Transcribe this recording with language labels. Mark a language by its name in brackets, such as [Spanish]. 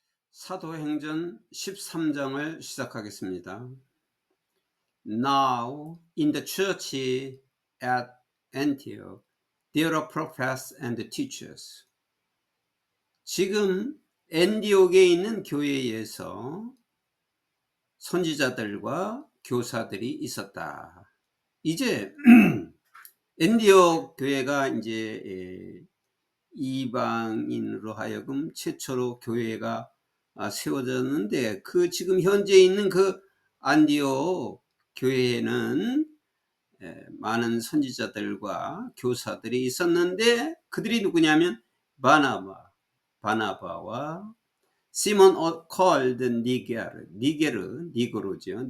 [Korean] 사도행전 13장을 시작하겠습니다. [English] Now in the church at Antioch there are prophets and teachers. [Korean] 지금 엔디옥에 있는 교회에서 선지자들과 교사들이 있었다. 이제 엔디옥 교회가 이제 이방인으로 하여금 최초로 교회가 세워졌는데, 그 지금 현재 있는 그 안디옥 교회에는 많은 선지자들과 교사들이 있었는데, 그들이 누구냐면 바나바와 시몬 called 니게르죠.